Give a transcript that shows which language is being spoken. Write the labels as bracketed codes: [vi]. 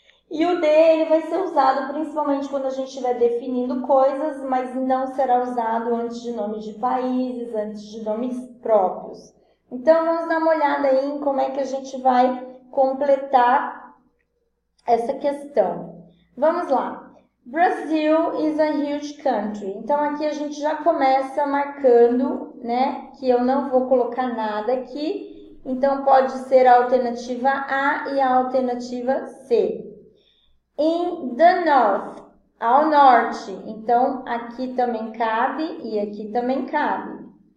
[pt] E o D ele vai ser usado principalmente quando a gente estiver definindo coisas, mas não será usado antes de nomes de países, antes de nomes próprios. Então, vamos dar uma olhada aí em como é que a gente vai completar essa questão. Vamos lá. [en] Brazil is a huge country. [pt] Então, aqui a gente já começa marcando, né, que eu não vou colocar nada aqui. Então, pode ser a alternativa A e a alternativa C. [en] In the north, [pt] ao norte. Então, aqui também cabe e aqui também cabe.